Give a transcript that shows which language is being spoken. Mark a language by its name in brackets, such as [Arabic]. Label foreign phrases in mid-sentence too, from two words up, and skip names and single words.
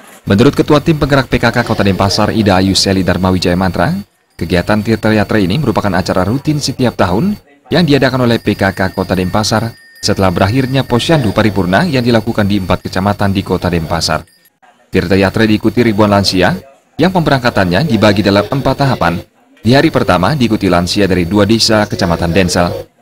[Indonesian] Menurut Ketua Tim Penggerak PKK Kota Denpasar, Ida Ayu Seli Darmawijaya Mantra, kegiatan Tirta Yatra ini merupakan acara rutin setiap tahun yang diadakan oleh PKK Kota Denpasar setelah berakhirnya Posyandu Paripurna yang dilakukan di 4 kecamatan di Kota Denpasar. Tirta Yatra diikuti ribuan lansia yang pemberangkatannya dibagi dalam 4 tahapan. Di hari pertama diikuti lansia dari 2 desa Kecamatan Densal.